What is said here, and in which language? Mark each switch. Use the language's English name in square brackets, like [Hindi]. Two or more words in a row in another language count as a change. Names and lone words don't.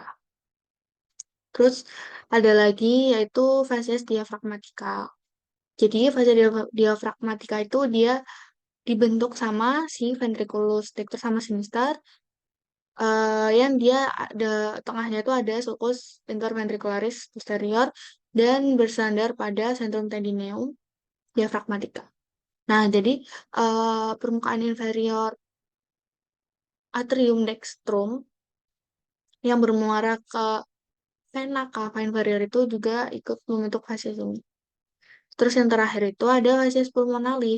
[Indonesian] Terus ada lagi yaitu fasies diafragmatika. Jadi fase diafragmatika itu dia dibentuk sama si [Latin] ventriculus dexter [Indonesian] sama sinister, yang dia ada tengahnya itu ada [Latin] sulcus interventricularis posterior [Indonesian] dan bersandar pada [Latin] centrum tendineum diafragmatika. [Indonesian] Nah, jadi permukaan inferior [Latin] atrium dextrum [Indonesian] yang bermuara ke [Latin] vena cava inferior [Indonesian] itu juga ikut membentuk fasies ini. Terus yang terakhir itu ada fasies pulmonalis.